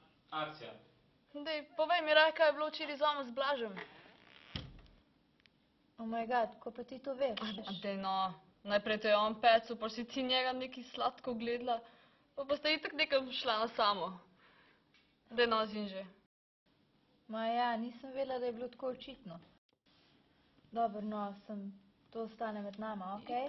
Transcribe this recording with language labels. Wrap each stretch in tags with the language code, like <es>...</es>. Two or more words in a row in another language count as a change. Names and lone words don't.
<sl>Akcija. Dej, povej mi raj, kaj je bilo včeraj z vama z Blažem.</sl> <en>Oh my god,</en> <sl>ko pa ti to veš? Dej no, najprej te je on pecel, pa si ti njega nekaj sladko gledala, pa sta itak nekam šla na samo. Dej no, zin že. Ma ja, nisem vedela, da je bilo tako očitno. Dobro, no, to ostane med nama, okej?</sl>